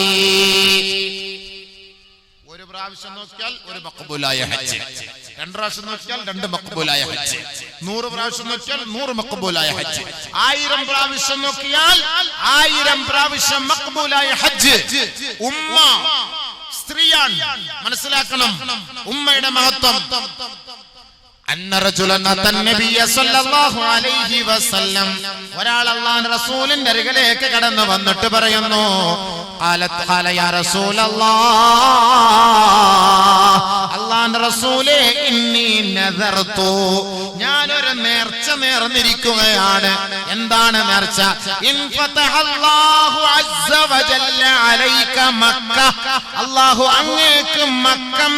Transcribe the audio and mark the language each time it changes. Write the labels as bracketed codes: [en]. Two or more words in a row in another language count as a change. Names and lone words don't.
[ml] ഒരു പ്രാവശ്യം നോക്കിയാൽ ഒരു മഖ്ബൂലായ ഹജ്ജ്, 2 പ്രാവശ്യം നോക്കിയാൽ 2 മഖ്ബൂലായ ഹജ്ജ്, 100 പ്രാവശ്യം നോക്കിയാൽ 100 മഖ്ബൂലായ ഹജ്ജ്, 1000 പ്രാവശ്യം നോക്കിയാൽ 1000 പ്രാവശ്യം മഖ്ബൂലായ ഹജ്ജ്. ഉമ്മ സ്ത്രീയാണ്, മനസ്സിലാക്കണം ഉമ്മയുടെ മഹത്വം. [ar] أن رجلا أتى النبي صلى الله عليه وسلم, [ml] ഒരാൾ അല്ലാഹുവിന്റെ റസൂലിന്റെ അരികിലേക്ക് കടന്നു വന്നിട്ട് പറയുന്നു, [ar] قال يا رسول الله [ml] അല്ലാഹുവിന്റെ റസൂലേ [ar] إني نذرت [ml] ഞാനൊരു നേർച്ച നേർന്നിരിക്കുകയാണ്. എന്താണ് നേർച്ച? [ar] إن فتح الله عز وجل عليك مكة [ml] അല്ലാഹു അങ്ങേക്ക് മക്കം